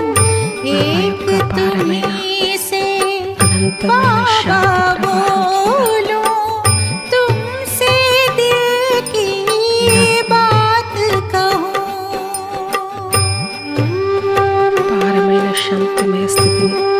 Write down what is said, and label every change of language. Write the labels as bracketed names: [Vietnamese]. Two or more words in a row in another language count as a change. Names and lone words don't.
[Hindi] एक [Telugu] యొక్క భారమైన [Hindi] तुम्हीं से [Telugu] అనంతమైన శాంతి [Hindi] बाबा [Telugu] ప్రవాహం [Hindi] बोलो, तुमसे दिल की बात कहूँ। [Telugu] భారమైన శాంతిమయ స్థితిని